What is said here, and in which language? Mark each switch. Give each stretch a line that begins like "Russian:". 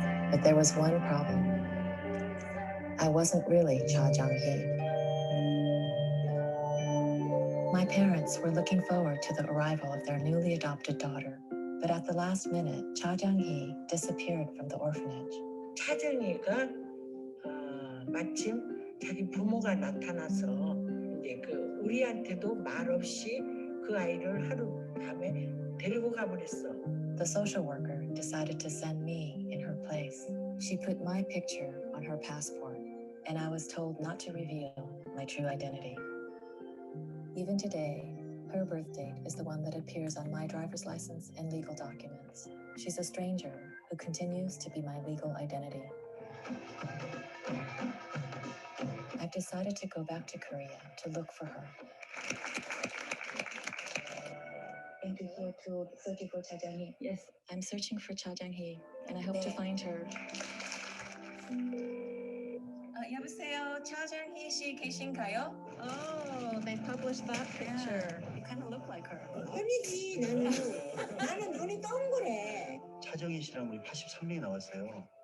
English: But there was one problem. I wasn't really Cha Jung-hee. My parents were looking forward to the arrival of their newly adopted daughter, but at the last minute, Cha Jung-hee disappeared from the orphanage.
Korean: 차정이가 마침 자기 부모가 나타나서 이제 그 우리한테도 말 없이 그 아이를 하루 밤에 데리고 가버렸어.
English: The social worker decided to send me in her place. She put my picture on her passport, and I was told not to reveal my true identity. Even today, her birth date is the one that appears on my driver's license and legal documents. She's a stranger who continues to be my legal identity. I've decided to go back to Korea to look for her. Thank you for searching for Cha Jung-hee. Yes, I'm searching for Cha Jung-hee, and I hope to find her.
Korean: 여보세요, Cha Jung-hee 씨 계신가요?
English: Oh, they published that picture. You kind of look like her.
Korean: 아니지, 나는 눈이 동그래. 차정희 씨랑 우리 83명이 나왔어요.